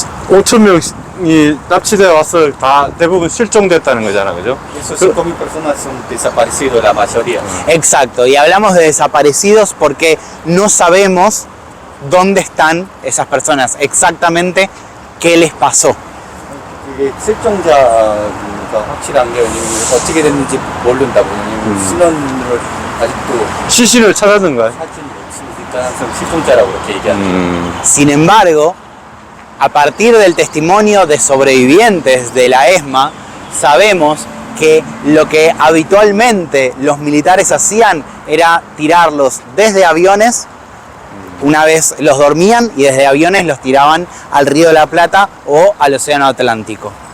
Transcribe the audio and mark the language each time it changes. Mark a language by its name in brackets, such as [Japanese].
[Korean] 5,000명이 납치돼 와서 다 대부분 실종됐다는 거잖아, 그죠? [Spanish] Esos 5.000 personas son desaparecidos, la mayoría. Exacto, y hablamos de desaparecidos porque no sabemos dónde están esas personas, exactamente qué les pasó. [Korean] 이게 실종자가 확실한 게 어떻게 됐는지 모른다고. 신원을 아직도 시신을 찾았는가? 사진 못 찍으니까 항상 실종자라고 이렇게 얘기하는. [Spanish] Sin embargo, a partir del testimonio de sobrevivientes de la ESMA, sabemos que lo que habitualmente los militares hacían era tirarlos desde aviones, una vez los dormían, y desde aviones los tiraban al Río de la Plata o al Océano Atlántico.